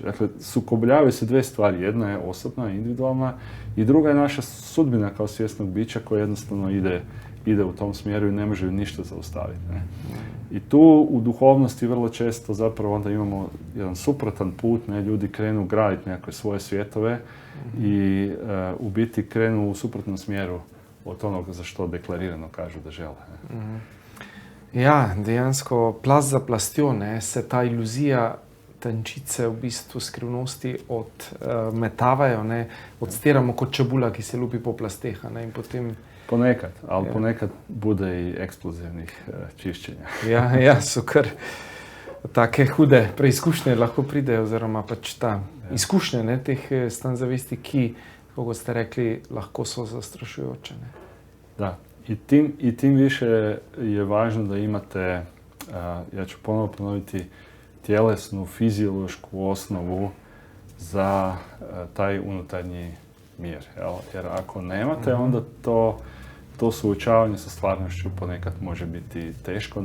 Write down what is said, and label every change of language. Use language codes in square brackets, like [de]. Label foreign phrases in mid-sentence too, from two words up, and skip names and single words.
[hr] Dakle, sukobljavaju se dve stvari. Jedna je osobna, individualna, i druga je naša sudbina kao svjesnog bića koja jednostavno ide u tom smjeru i ne može ju ništa zaustaviti. I tu u duhovnosti vrlo često zapravo onda imamo jedan suprotan put, ljudi krenu graditi nekakve svoje svjetove i u biti krenu u suprotnom smjeru od onoga za što deklarirano kažu da žele. [sl] Ja, dejansko plast za plastjo se ta iluzija tančice v bistvu skrivnosti odmetavajo, odstiramo kot čebula, ki se lupi po plasteh, in potem... [hr] Ponekad, ali ponekad bude i eksplozivnih čišćenja. [sl] Ja, so kar take hude preizkušnje lahko pridejo, oziroma pač ta izkušnje teh stanj zavesti, ki, kako ste rekli, lahko so zastrašujoče. [hr] Da, i tim više je važno da imate, ja ću ponovo ponoviti, tjelesnu, fiziološku osnovu za taj unutarnji mir. Jer ako nemate, onda to suočavanje sa stvarnošću ponekad može biti teško.